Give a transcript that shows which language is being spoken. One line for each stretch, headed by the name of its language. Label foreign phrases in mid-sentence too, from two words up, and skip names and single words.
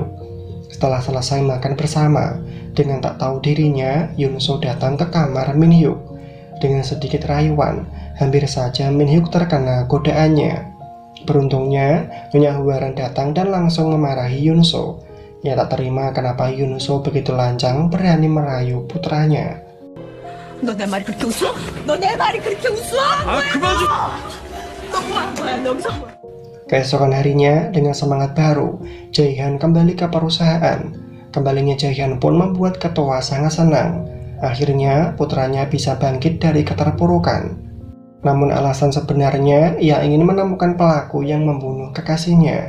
Indonesian: Setelah selesai makan bersama, dengan tak tahu dirinya, Yoon-soo datang ke kamar Min-hyuk. Dengan sedikit rayuan, hampir saja Min-hyuk terkena godaannya. Beruntungnya, Nyonya Hwaran datang dan langsung memarahi Yoon-soo. Ia tak terima kenapa Yoon-soo begitu lancang berani merayu putranya.
Korean: 너 내 말이 그렇게 웃어? 너 내 말이 그렇게 웃어? 그만 좀!
Indonesian: Keesokan harinya, dengan semangat baru, Jae-han kembali ke perusahaan. Kembalinya Jae-han pun membuat ketua sangat senang. Akhirnya, putranya bisa bangkit dari keterpurukan. Namun alasan sebenarnya, ia ingin menemukan pelaku yang membunuh kekasihnya.